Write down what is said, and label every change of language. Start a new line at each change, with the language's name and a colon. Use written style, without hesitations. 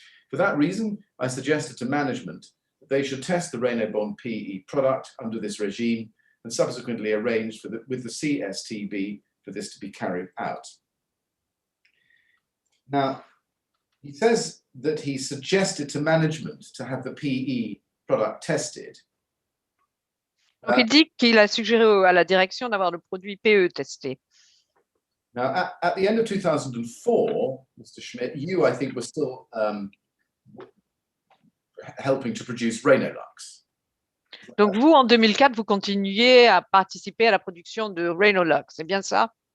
English: For that reason, I suggested to management that they should test the Renobond PE product under this regime and subsequently arranged with the CSTB for this to be carried out. Now, he says that he suggested to management to have the PE product tested.
French: Donc, il dit qu'il a suggéré à la direction d'avoir le produit PE testé.
English: Now, at the end of 2004, Mr. Schmidt, you, I think, were still helping to produce Renolux.
French: Donc, vous, en 2004, vous continuiez à participer à la production de Renolux, c'est bien ça?